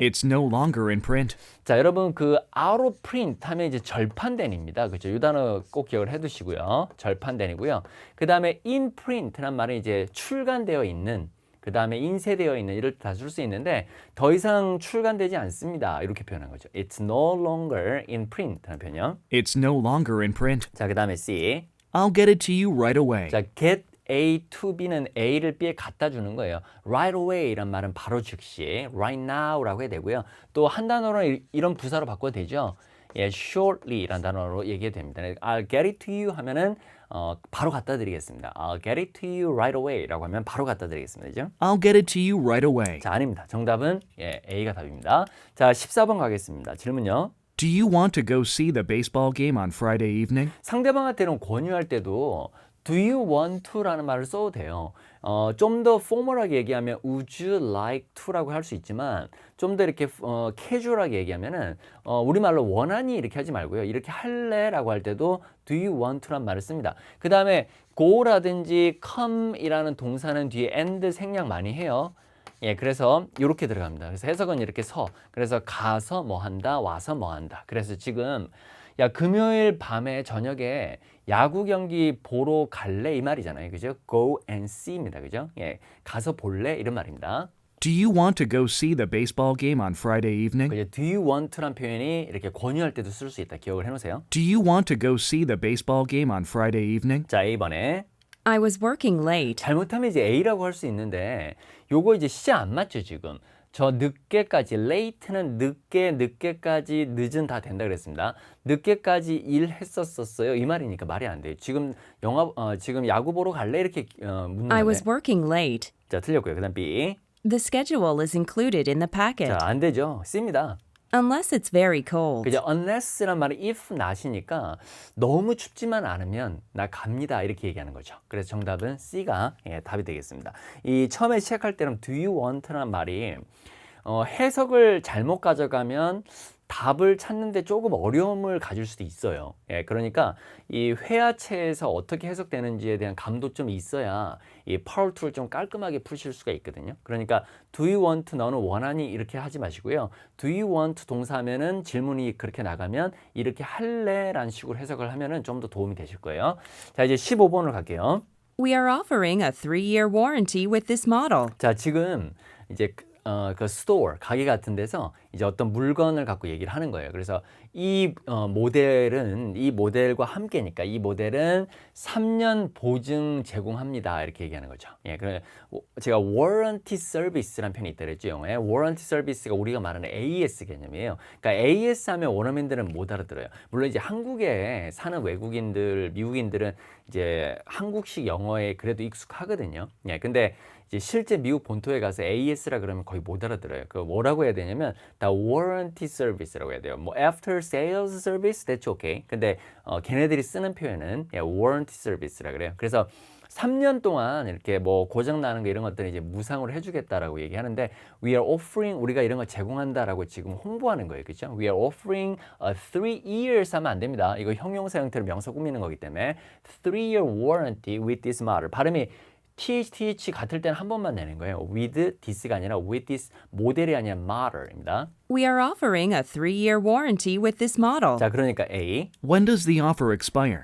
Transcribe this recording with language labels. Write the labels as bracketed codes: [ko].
[en] It's no longer in print. [ko] 자, 여러분 그 [en] out of print [ko] 하면 이제 절판된입니다. 그죠? 이 단어 꼭 기억을 해두시고요. 절판된이고요. 그다음에 [en] in print [ko] 란 말은 이제 출간되어 있는. 그 다음에 인쇄되어 있는 이럴 때 다 쓸 수 있는데 더 이상 출간되지 않습니다. 이렇게 표현한 거죠. [en] It's no longer in print [ko] 하는 표현이요. [en] It's no longer in print. [ko] 자, 그 다음에 C. [en] I'll get it to you right away. [ko] 자, [en] get A to B [ko] 는 A를 B에 갖다 주는 거예요. [en] Right away [ko] 이란 말은 바로 즉시, [en] right now [ko] 라고 해야 되고요. 또 한 단어로 이런 부사로 바꿔도 되죠. 예, shortly 이란 단어로 얘기해도 됩니다. [en] I'll get it to you [ko] 하면은 바로 갖다 드리겠습니다. [en] I'll get it to you right away [ko] 라고 하면 바로 갖다 드리겠습니다. 그죠? [en] I'll get it to you right away. [ko] 자, 아닙니다. 정답은 예, A가 답입니다. 자, 14번 가겠습니다. 질문요. [en] Do you want to go see the baseball game on Friday evening? [ko] 상대방한테는 권유할 때도 [en] Do you want to [ko] 라는 말을 써도 돼요. 좀 더 포멀하게 얘기하면 [en] Would you like to [ko] 라고 할 수 있지만 좀 더 이렇게 캐주얼하게 얘기하면은 우리말로 원하니 이렇게 하지 말고요. 이렇게 할래라고 할 때도 [en] Do you want to [ko] 란 말을 씁니다. 그 다음에 go라든지 come이라는 동사는 뒤에 and 생략 많이 해요. 예, 그래서 이렇게 들어갑니다. 그래서 해석은 이렇게 그래서 가서 뭐 한다, 와서 뭐 한다. 그래서 지금 야, 금요일 밤에 저녁에 야구 경기 보러 갈래? 이 말이잖아요. 그죠? Go and see입니다. 그죠? 예, 가서 볼래? 이런 말입니다. [en] Do you want to go see the baseball game on Friday evening? [ko] 그죠? Do you want to란 표현이 이렇게 권유할 때도 쓸 수 있다. 기억을 해놓으세요. [en] Do you want to go see the baseball game on Friday evening? [ko] 자, A번에 [en] I was working late. [ko] 잘못하면 이제 A라고 할 수 있는데 요거 이제 시제 안 맞죠, 지금. 저 늦게까지, late는 늦게까지, 늦은 다 된다 그랬습니다. 늦게까지 일했었어요. 이 말이니까 말이 안 돼요. 지금 지금 야구 보러 갈래? 이렇게 묻는 [en] I [ko] 거예요. [en] was working late. [ko] 자, 틀렸고요. 그다음 B. [en] The schedule is included in the packet. [ko] 자, 안 되죠. C입니다. [en] Unless it's very cold. [ko] 그죠? unless란 말이 if not이니까 너무 춥지만 않으면 나 갑니다 이렇게 얘기하는 거죠. 그래서 정답은 C가 답이 되겠습니다. 이 처음에 시작할 때는 [en] do you want [ko] 라는 말이 해석을 잘못 가져가면 답을 찾는데 조금 어려움을 가질 수도 있어요. 그러니까 이 회화체에서 어떻게 해석되는지에 대한 감도 좀 있어야 이 파워 툴을 좀 깔끔하게 푸실 수가 있거든요. 그러니까 [en] do you want [ko] 너는 원하니 이렇게 하지 마시고요. [en] do you want [ko] 동사하면은 질문이 그렇게 나가면 이렇게 할래라는 식으로 해석을 하면은 좀 더 도움이 되실 거예요. 자, 이제 15번으로 갈게요. [en] We are offering a 3-year warranty with this model. [ko] 자, 지금 이제 그 스토어, 가게 같은 데서 이제 어떤 물건을 갖고 얘기를 하는 거예요. 그래서 이 모델은 이 모델과 함께니까 이 모델은 3년 보증 제공합니다. 이렇게 얘기하는 거죠. 그래 제가 [en] warranty service [ko] 라는 표현이 있다 그랬죠. 영어에 [en] warranty service [ko] 가 우리가 말하는 AS 개념이에요. 그러니까 AS 하면 원어민들은 못 알아들어요. 물론 이제 한국에 사는 외국인들, 미국인들은 이제 한국식 영어에 그래도 익숙하거든요. 근데 이제 실제 미국 본토에 가서 AS라 그러면 거의 못 알아들어요. 그 뭐라고 해야 되냐면 다 [en] warranty service [ko] 라고 해야 돼요. 뭐 [en] after sales service that's okay. [ko] 근데 걔네들이 쓰는 표현은 [en] warranty service [ko] 라 그래요. 그래서 3년 동안 이렇게 뭐 고장 나는 거 이런 것들은 이제 무상으로 해주겠다라고 얘기하는데 [en] we are offering [ko] 우리가 이런 거 제공한다라고 지금 홍보하는 거예요, 그렇죠? [en] We are offering a 3 years [ko] 하면 안 됩니다. 이거 형용사 형태로 명사 꾸미는 거기 때문에 [en] 3-year warranty with this model [ko] 발음이 TH 같을 때는 한 번만 내는 거예요. with this가 아니라 with this 모델이 아니라 model입니다. [en] We are offering a 3-year warranty with this model. [ko] 자, 그러니까 A. [en] When does the offer expire?